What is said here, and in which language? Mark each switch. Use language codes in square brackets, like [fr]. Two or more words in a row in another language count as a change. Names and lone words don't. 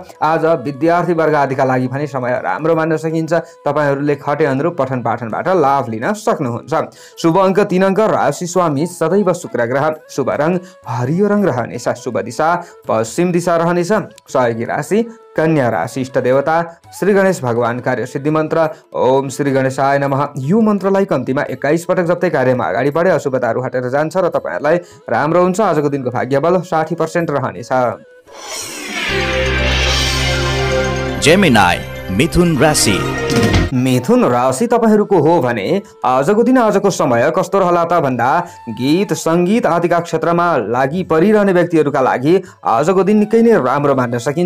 [ne] आज विद्यार्थी वर्ग आदिका लागि भने समय राम्रो मान्न सकिन्छ। तपाईँहरूले खटे अनुरूप पठन पाठनबाट लाभ लिन सक्नुहुन्छ। शुभ अङ्क 3 अङ्क, राशि स्वामी सदैव शुक्र ग्रह, शुभ रङ हरियो रङ रहनेछ, शुभ दिशा पश्चिम दिशा रहनेछ, सहयोगी राशि कन्या राशि, इष्ट देवता श्री गणेश भगवान, कार्य सिद्धि मन्त्र [sa] ओम श्री गणेशाय नमः। [ne] यो मन्त्रलाई कम्तीमा 21 पटक जप्दै कार्यमा अगाडि बढे अशुभताहरू हटेर जान्छ र तपाईँहरूलाई राम्रो हुन्छ। आजको दिनको भाग्य बल 60% रहनेछ। जेमिनाई मिथुन राशि। मिथुन राशि तपाईँहरूको हो भने आजको दिन आजको समय कस्तो रहला त भन्दा गीत सङ्गीत आदिका क्षेत्रमा लागि परिरहने व्यक्तिहरूका लागि आजको दिन निकै नै राम्रो मान्न सकिन्छ।